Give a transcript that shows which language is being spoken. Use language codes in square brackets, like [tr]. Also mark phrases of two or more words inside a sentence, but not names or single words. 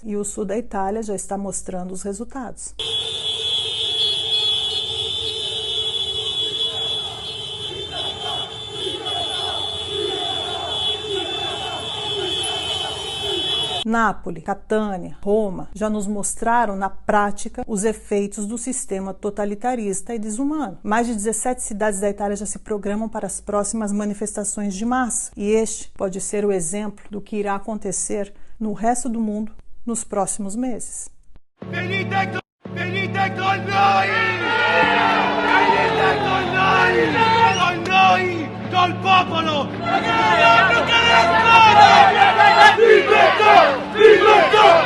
[pt] E o sul da Itália já está mostrando os resultados. Nápoles, Catânia, Roma já nos mostraram na prática os efeitos do sistema totalitarista e desumano. Mais de 17 cidades da Itália já se programam para as próximas manifestações de massa. E este pode ser o exemplo do que irá acontecer no resto do mundo nos próximos meses. [it] Venite con noi! Venite con noi! Con noi! Col popolo! Libertà! Libertà!